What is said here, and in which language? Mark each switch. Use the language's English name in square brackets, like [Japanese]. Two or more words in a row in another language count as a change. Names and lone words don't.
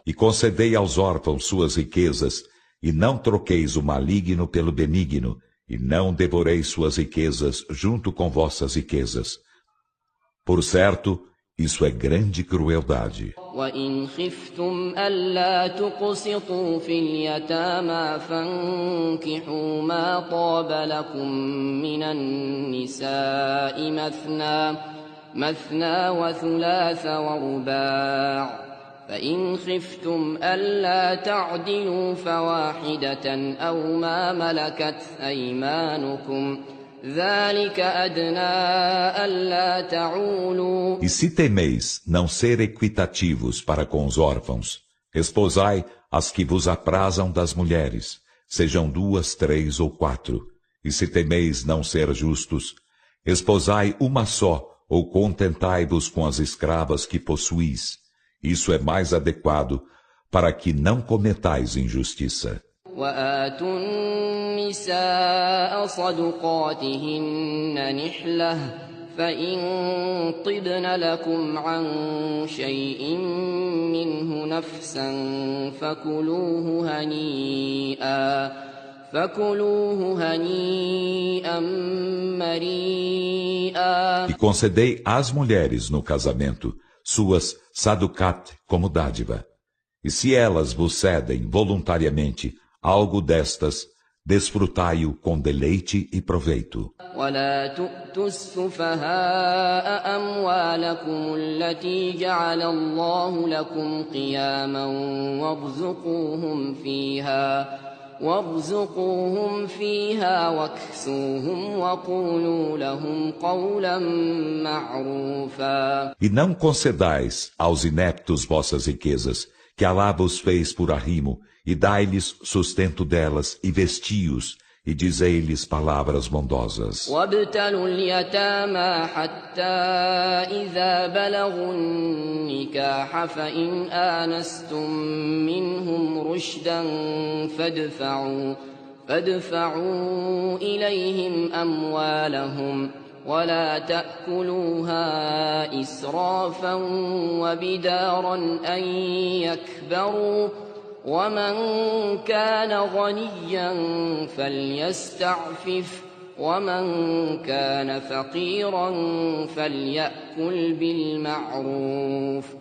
[Portuguese] E concedei aos órfãos suas riquezas, e não troqueis o maligno pelo benigno, e não devoreis suas riquezas junto com vossas riquezas. Por certo, isso é grande crueldade. [Arabic] وإن خفتم ألا تقسطوا في اليتامى فانكحوا ما طاب لكم من النساء مثنى وثلاث ورباع فإن خفتم ألا تعدلوا فواحدة أو ما ملكت أيمانكم ذلك أدنى ألا تعولوا. [Portuguese] E se temeis não ser equitativos para com os órfãos, esposai as que vos aprazam das mulheres, sejam 2, 3 ou 4. E se temeis não ser justos, esposai uma só, ou contentai-vos com as escravas que possuís. Isso é mais adequado para que não cometais injustiça. [Arabic] وآتوا النساء صدقاتهن نحلة فإن طبن لكم عن شيء منه نفسا فكلوه هنيئا مريئا. [Portuguese] E concedei às mulheres no casamento suas saducat como dádiva. E se elas vos cedem voluntariamente algo destas, desfrutai-o com deleite e proveito. [Arabic] ولا تؤتوا السفهاء أموالكم التي جعل الله لكم قياما وارزقوهم فيها واكسوهم وقولوا لهم قولا معروفا. [Portuguese] E não concedais aos ineptos vossas riquezas, que Alá vos fez por arrimo, e dai-lhes sustento delas, e vesti-os, e dizei-lhes palavras bondosas. [Arabic] وابتلوا اليتامى حتى إذا بلغوا النكاح فإن آنستم منهم رشدا فادفعوا إليهم أموالهم ولا تأكلوها إسرافا وبدارا أن يكبروا ومن كان غنيا فليستعفف ومن كان فقيرا فليأكل بالمعروف